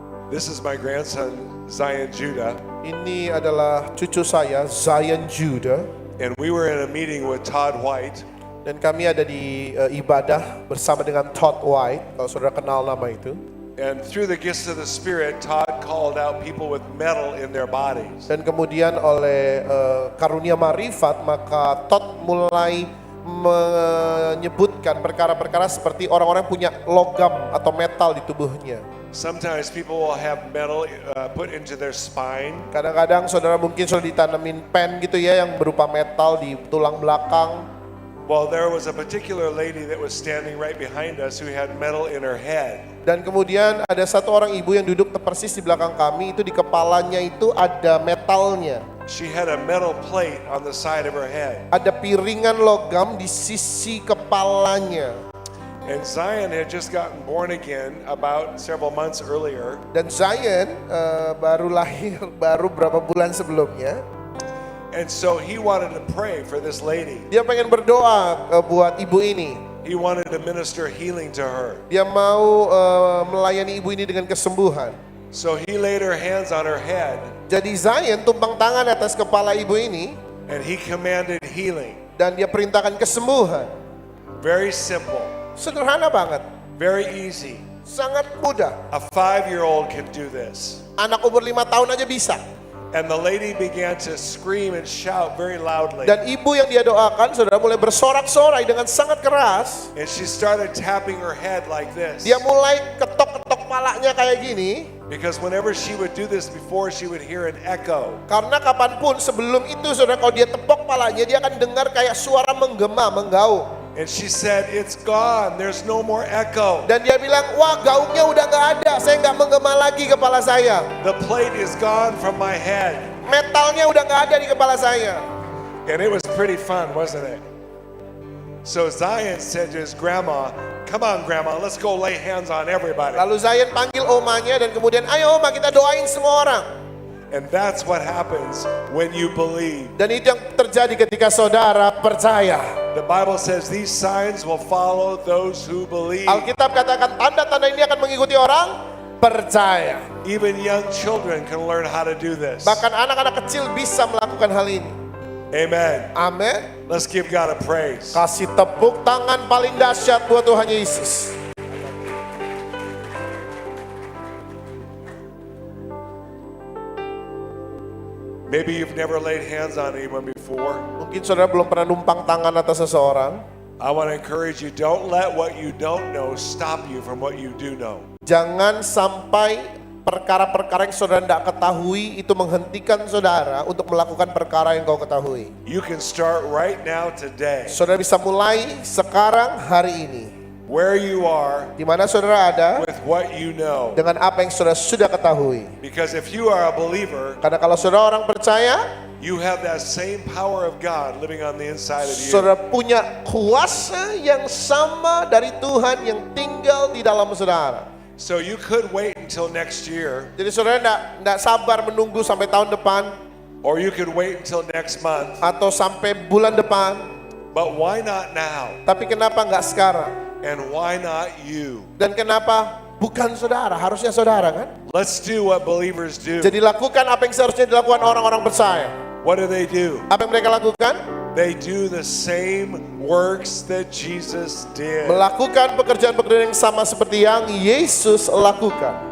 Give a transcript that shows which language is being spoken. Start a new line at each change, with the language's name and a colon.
English: This is my grandson, Zion Judah,
Indonesian: Ini adalah cucu saya, Zion Judah.
English: and we were in a meeting with Todd White,
Indonesian: Dan kami ada di ibadah bersama dengan Todd White, kalau saudara kenal nama itu.
English: And through the gifts of the Spirit, Todd called out people with metal in their bodies.
Indonesian: Dan kemudian oleh karunia marifat, maka Todd mulai menyebutkan perkara-perkara seperti orang-orang punya logam atau metal di tubuhnya.
English: Sometimes people will have metal put into their spine.
Indonesian: Kadang-kadang saudara mungkin sudah ditanamin pen gitu ya yang berupa metal di tulang belakang.
English: Well, there was a particular lady that was standing right behind us who had metal in her head.
Indonesian: Dan kemudian ada satu orang ibu yang duduk persis di belakang kami, itu di kepalanya itu ada metalnya.
English: She had a metal plate on the side of her head.
Indonesian: Ada piringan logam di sisi kepalanya.
English: And Zion had just gotten born again about several months earlier.
Indonesian: Dan Zion baru lahir baru berapa bulan sebelumnya.
English: And so he wanted to pray for this lady.
Indonesian: Dia pengen berdoa buat ibu ini.
English: He wanted to minister healing to her.
Indonesian: Dia mau melayani ibu ini dengan kesembuhan.
English: So he laid her hands on her head.
Indonesian: Jadi Zion tumpang tangan atas kepala ibu ini.
English: And he commanded healing.
Indonesian: Dan dia perintahkan kesembuhan.
English: Very simple.
Indonesian: Sederhana banget.
English: Very easy.
Indonesian: Sangat mudah.
English: A 5-year-old can do this.
Indonesian: Anak umur 5 tahun aja bisa.
English: And the lady began to scream and shout very loudly.
Indonesian: Dan ibu yang dia doakan, saudara, mulai bersorak-sorai dengan sangat keras.
English: And she started tapping her head like this.
Indonesian: Dia mulai ketok-ketok palanya kayak gini.
English: Because whenever she would do this before, she would hear an echo.
Indonesian: Karena kapanpun sebelum itu, saudara, kalau dia tepok palanya, dia akan dengar kayak suara menggema, menggaung.
English: And she said, it's gone, there's no more echo.
Indonesian: Dan dia bilang, wah gaungnya udah gak ada, saya gak menggema lagi kepala saya.
English: The plate is gone from my head.
Indonesian: Metalnya udah gak ada di kepala saya.
English: And it was pretty fun, wasn't it? So Zion said to his grandma, come on grandma, let's go lay hands on everybody.
Indonesian: Lalu Zion panggil omanya dan kemudian, ayo oma kita doain semua orang.
English: And that's what happens when you believe.
Indonesian: Dan itu yang terjadi ketika saudara percaya.
English: The Bible says these signs will follow those who believe.
Indonesian: Alkitab katakan tanda-tanda ini akan mengikuti orang percaya.
English: Even young children can learn how to do this.
Indonesian: Bahkan anak-anak kecil bisa melakukan hal ini.
English: Amen.
Indonesian: Amin.
English: Let's give God a praise.
Indonesian: Kasih tepuk tangan paling dahsyat buat Tuhan Yesus.
English: Maybe you've never laid hands on anyone before.
Indonesian: Mungkin saudara belum pernah numpang tangan atas seseorang.
English: I want to encourage you, don't let what you don't know stop you from what you do know.
Indonesian: Jangan sampai perkara-perkara yang saudara tidak ketahui itu menghentikan saudara untuk melakukan perkara yang kau ketahui.
English: You can start right now today.
Indonesian: Saudara bisa mulai sekarang hari ini.
English: Where you are,
Indonesian: Di mana saudara ada,
English: with what you know.
Indonesian: dengan apa yang saudara sudah ketahui.
English: Because if you are a believer,
Indonesian: Karena kalau saudara orang percaya,
English: you have that same power of God living on the inside of you.
Indonesian: saudara punya kuasa yang sama dari Tuhan yang tinggal di dalam saudara.
English: So you could wait until next year,
Indonesian: Jadi saudara tidak sabar menunggu sampai tahun depan
English: or you could wait until next month.
Indonesian: atau sampai bulan depan.
English: But why not now?
Indonesian: Tapi kenapa nggak sekarang?
English: And why not you?
Indonesian: Dan kenapa bukan saudara? Harusnya saudara kan?
English: Let's do what believers do.
Indonesian: Jadi lakukan apa yang seharusnya dilakukan orang-orang percaya.
English: What do they do?
Indonesian: Apa yang mereka lakukan?
English: They do the same works that Jesus did.
Indonesian: Melakukan pekerjaan-pekerjaan yang sama seperti yang Yesus lakukan.